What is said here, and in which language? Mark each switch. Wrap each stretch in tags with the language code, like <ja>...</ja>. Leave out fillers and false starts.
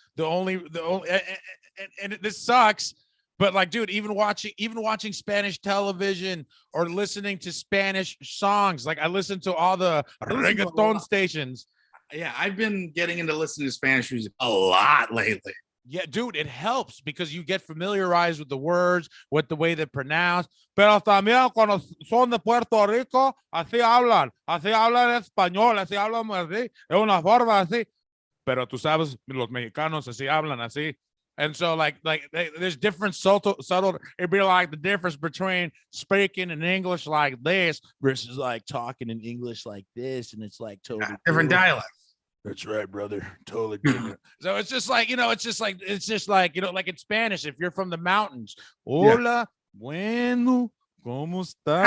<en>The only and this sucks. But like, dude, even watching Spanish television or listening to Spanish songs, like I listen to all the reggaeton stations. Yeah, I've been getting into listening to Spanish music a lot lately. Yeah, dude, it helps because you get familiarized with the words, with the way they're pronounced.</en> <es>Pero también cuando son de Puerto Rico, así hablan español, así hablan así, es una forma así. Pero tú sabes, los mexicanos así hablan así.</es> <en>And so like there's different subtle, it'd be like the difference between speaking in English like this versus like talking in English like this. And it's like totally different dialect. That's right, brother. Totally different. So it's just like, it's just like, like in Spanish, if you're from the mountains,</en> <es>hola, bueno, ¿cómo estás?</es>